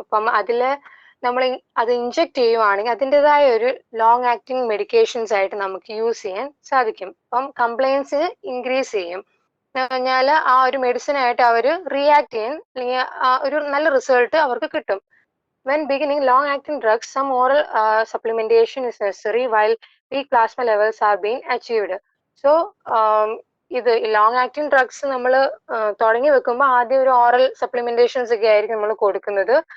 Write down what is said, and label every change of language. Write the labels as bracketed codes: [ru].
[ml] അപ്പം അതില് നമ്മൾ അത് ഇൻജക്ട് ചെയ്യുവാണെങ്കിൽ അതിൻ്റെതായ ഒരു ലോങ് ആക്ടിങ് മെഡിക്കേഷൻസ് ആയിട്ട് നമുക്ക് യൂസ് ചെയ്യാൻ സാധിക്കും. അപ്പം കംപ്ലൈൻസ് ഇൻക്രീസ് ചെയ്യും എന്ന് പറഞ്ഞാൽ ആ ഒരു മെഡിസിനായിട്ട് അവർ റിയാക്ട് ചെയ്യും അല്ലെങ്കിൽ ഒരു നല്ല റിസൾട്ട് അവർക്ക് കിട്ടും. [en] When beginning long-acting drugs, some oral supplementation is necessary while peak plasma levels are being achieved. [ml] So, ഇത് ലോങ് ആക്ടിങ് ഡ്രഗ്സ് നമ്മൾ തുടങ്ങി വെക്കുമ്പോൾ ആദ്യം ഒരു ഓറൽ സപ്ലിമെന്റേഷൻസ് ഒക്കെ ആയിരിക്കും നമ്മൾ കൊടുക്കുന്നത്.